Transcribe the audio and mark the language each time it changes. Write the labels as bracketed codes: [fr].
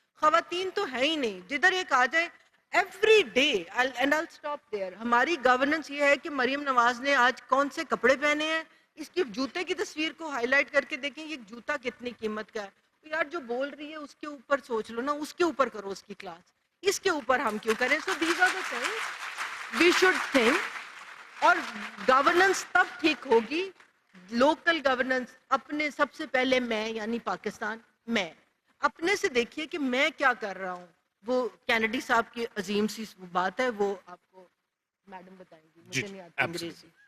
[ur] خواتین تو ہے ہی نہیں, جدھر ایک آ جائے every day. [en] And I stop there. [ur] ہماری گورننس یہ ہے کہ مریم نواز نے آج کون سے کپڑے پہنے ہیں, اس کی جوتے کی تصویر کو ہائی لائٹ کر کے دیکھیں یہ جوتا کتنی قیمت کا ہے. یار جو بول رہی ہے اس کے اوپر سوچ لو نا, اس کے اوپر کرو اس کی کلاس, اس کے اوپر ہم کیوں کریں. [en] So these are the things we should think. [ur] اور گورننس تب ٹھیک ہوگی, لوکل گورننس اپنے, سب سے پہلے میں یعنی پاکستان, میں اپنے سے دیکھیے کہ میں کیا کر رہا ہوں. وہ کینیڈی صاحب کی عظیم سی بات ہے, وہ آپ کو میڈم بتائیں گی, مجھے نہیں آتی انگریزی.